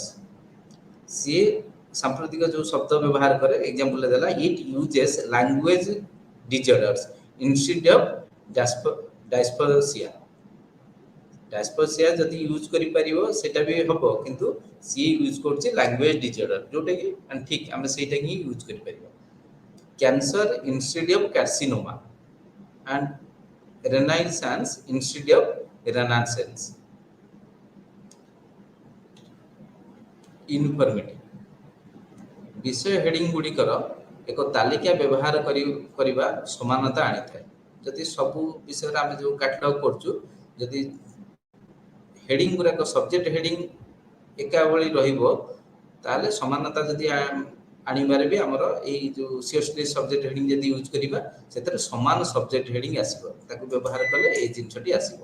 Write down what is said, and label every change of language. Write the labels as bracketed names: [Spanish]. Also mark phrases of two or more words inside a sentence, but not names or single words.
[Odia] ସିଏ ସାମ୍ପ୍ରତିକ ଯେଉଁ ଶବ୍ଦ ବ୍ୟବହାର କରେ, ଏକ୍ଜାମ୍ପଲ ଦେଲା [English] it uses language disorders instead of dysphasia. [Odia] ଡାଇସ୍ପସିଆ ଯଦି ୟୁଜ୍ କରିପାରିବ ସେଇଟା ବି ହେବ, କିନ୍ତୁ ସିଏ ୟୁଜ୍ କରୁଛି [English] language disorder, [Odia] ଯେଉଁଟାକି ଠିକ୍ ଆମେ ସେଇଟା ହିଁ ୟୁଜ୍ କରିପାରିବା। [English] cancer instead of carcinoma and renaissance instead of renaissance। [Odia] ୟୁନିଫର୍ମିଟି ବିଷୟ ହେଡିଂ ଗୁଡ଼ିକର ଏକ ତାଲିକା ବ୍ୟବହାର କରିବା ସମାନତା ଆଣିଥାଏ। ଯଦି ସବୁ ବିଷୟରେ ଆମେ ଯେଉଁ କାଟଲଗ କରୁଛୁ, ଯଦି ହେଡିଂ ଗୁଡ଼ାକ [English] subject heading [Odia] ଏକା ଭଳି ରହିବ, ତାହେଲେ ସମାନତା ଯଦି ଆଣିବାରେ ବି ଆମର ଏଇ ଯେଉଁ ସିଓସଲି [English] subject heading [Odia] ଯଦି ୟୁଜ୍ କରିବା, ସେଥିରେ ସମାନ [English] subject heading [Odia] ଆସିବ, ତାକୁ ବ୍ୟବହାର କଲେ ଏଇ ଜିନିଷଟି ଆସିବ।